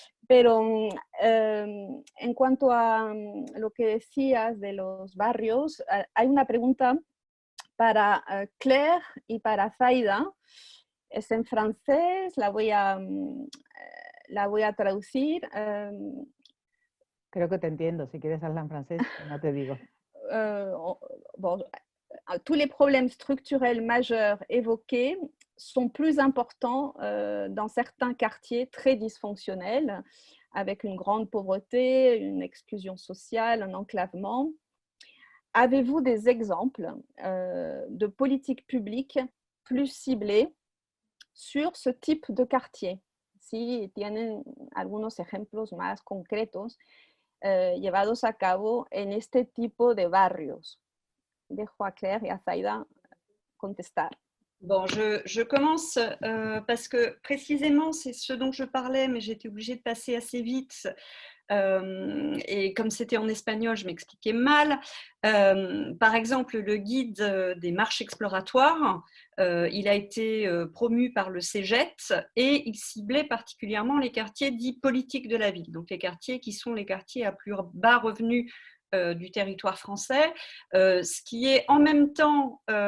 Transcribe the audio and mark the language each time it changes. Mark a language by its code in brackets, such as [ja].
[es] Pero en cuanto a lo que decías de los barrios, hay una pregunta para Claire y para Zaida. Es en francés, la voy a traducir. Creo que te entiendo, si quieres hablar en francés, no te digo. [fr] Bon, tous les problèmes structurels majeurs évoqués sont plus importants dans certains quartiers très dysfonctionnels, avec une grande pauvreté, une exclusion sociale, un enclavement. Avez-vous des exemples de politiques publiques plus ciblées sur ce type de quartier? [es] Si tienen algunos ejemplos más concretos llevados a cabo en este tipo de barrios. Dejo a Claire y a Zaida contestar. [fr] Bon, je commence parce que précisément c'est ce dont je parlais, mais j'étais obligée de passer assez vite. Et comme c'était en espagnol, je m'expliquais mal. Par exemple, le guide des marches exploratoires, il a été promu par le CEGET et il ciblait particulièrement les quartiers dits politiques de la ville, donc les quartiers qui sont les quartiers à plus bas revenus du territoire français, ce qui est en même temps